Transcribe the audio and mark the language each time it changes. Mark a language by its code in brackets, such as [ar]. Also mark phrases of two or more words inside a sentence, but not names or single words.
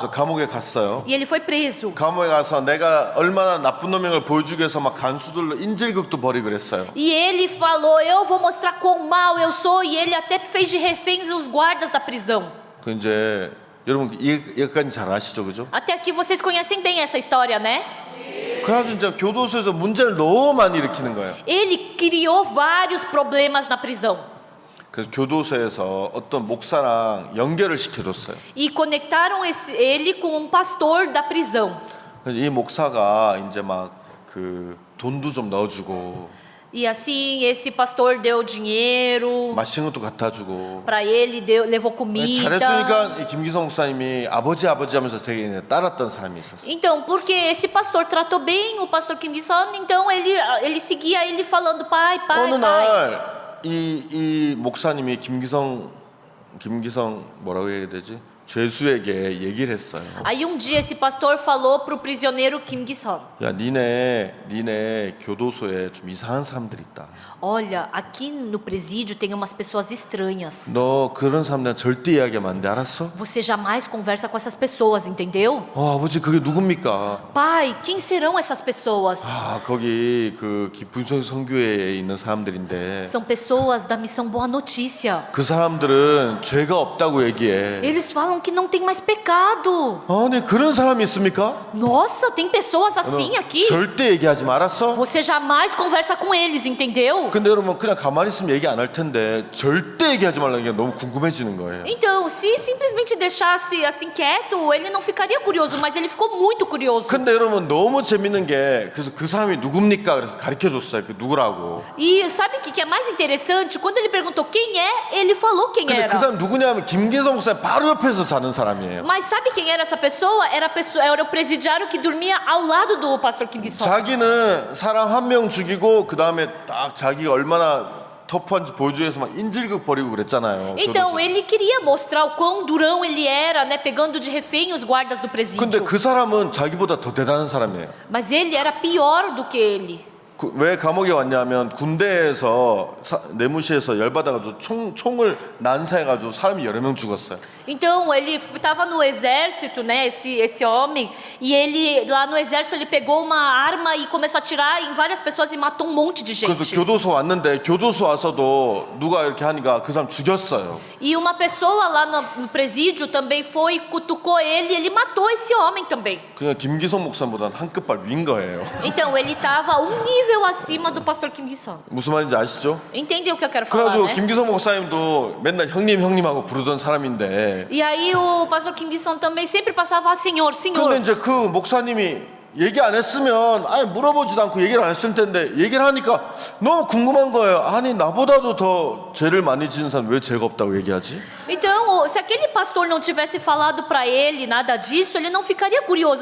[ko] 그래서 감옥에 갔어요. [pt] E ele foi preso. [ko] 감옥에 가서 내가 얼마나 나쁜 놈인 걸 보여주기 위해서 막 간수들로 인질극도 벌이고 그랬어요. [pt] E ele falou, eu vou mostrar quão mal eu sou. E ele até fez de reféns os guardas da prisão. [ko] 그 이제 여러분 여기까지 잘 아시죠, 그죠? [pt] Até aqui vocês conhecem bem essa história, né? [ko] 그래가지고 이제 교도소에서 문제를 너무 많이 일으키는 거예요. [pt] Ele criou vários problemas na prisão. [ko] 그래서 교도소에서 어떤 목사랑 연결을 시켜줬어요. [pt] E conectaram ele com um pastor da prisão. [ko] 그래서 이 목사가 이제 막 그 돈도 좀 넣어주고 [pt] E assim, esse pastor deu dinheiro [ko] 맛있는 것도 갖다 주고 [pt] para ele, levou comida. [ko] 잘했으니까 이 김기성 목사님이 아버지 하면서 되게 따랐던 사람이 있었어요. [pt] Então, porque esse pastor tratou bem o pastor Kim Gi-sung, então ele seguia ele falando pai, pai, 어느 pai. [ko] 날 이 목사님이 김기성 뭐라고 해야 되지? 죄수에게 얘기를 했어요. [pt] Aí um dia esse pastor falou pro prisioneiro Kim Gi-sung: [ko] 야, 니네 교도소에 좀 이상한 사람들이 있다. [pt] olha, aqui no presídio tem umas pessoas estranhas. [ko] 너 그런 사람들 절대 이야기하면 안 돼, 알았어? [pt] Você jamais conversa com essas pessoas, entendeu? [ko] 아버지 그게 누굽니까? [pt] Pai, quem serão essas pessoas? [ko] 거기 그 기쁘성 선교회에 있는 사람들인데 [pt] São pessoas da missão Boa Notícia. [ko] 그 사람들은 죄가 없다고 얘기해. [pt] Eles falam que não tem mais pecado. [ko] 아니 그런 사람이 있습니까? [pt] Nossa, tem pessoas assim aqui? [ko] 절대 얘기하지 말았어? [pt] Você jamais conversa com eles, entendeu? [ko] 근데 여러분 그냥 가만히 있으면 얘기 안 할 텐데 절대 얘기하지 말라는 게 너무 궁금해지는 거예요. [pt] Então, se simplesmente deixasse assim quieto, ele não ficaria curioso, mas ele ficou muito curioso. [ko] 근데 여러분 너무 재밌는 게 그래서 그 사람이 누굽니까? 그래서 가르쳐 줬어요. 그 누구라고. [pt] E sabe o que é mais interessante? Quando ele perguntou quem é, ele falou quem 근데 era. [ko] 그 사람 누구냐면 김기성 목사님 바로 옆에서 자는 사람이에요. [pt] Mas sabe quem era essa pessoa? Era o presidiário que dormia ao lado do pastor Kim Gi-sung. [ko] 자기는 사람 한 명 죽이고 그 다음에 딱 자기가 얼마나 터프한지 보여주기 위해서 막 인질극 벌이고 그랬잖아요. [pt] Então ele queria mostrar o quão durão ele era, né, pegando de refém os guardas do presídio. [ko] 근데 그 사람은 자기보다 더 대단한 사람이에요. [pt] Mas ele era pior do que ele. [ko] 왜 감옥에 왔냐면 군대에서 내무실에서 열받아가지고 총을 난사해가지고 사람이 여러 명 죽었어요. [pt] Então ele estava no exército, né, esse homem, e ele lá no exército ele pegou uma arma e começou a atirar em várias pessoas e matou um monte de 그래서 gente. [ko] 교도소 왔는데 교도소 와서도 누가 이렇게 하니까 그 사람 죽였어요. [pt] E uma pessoa lá no presídio também foi e cutucou ele e ele matou esse homem também. [ko] 그냥 김기성 목사보다는 한 끗발 위인 거예요. [pt] Então ele estava um nível acima do pastor Kim Gi-sung. [ko] 무슨 말인지 아시죠? [pt] Entendeu o que eu quero falar, 그래가지고 né? [ko] 김기성 목사님도 맨날 형님하고 부르던 사람인데 [pt] E aí o pastor Kim Gi-sung também sempre passava Senhor, Senhor. [ko] 근데 이제 그 목사님이 얘기 안 했으면 아예 물어보지도 않고 얘기를 안 했을 텐데 얘기를 하니까 너무 궁금한 거예요. 아니 나보다도 더 죄를 많이 지은 사람 왜 죄가 없다고 얘기하지? [pt] Então, se aquele pastor não tivesse falado para ele nada disso, ele não ficaria curioso.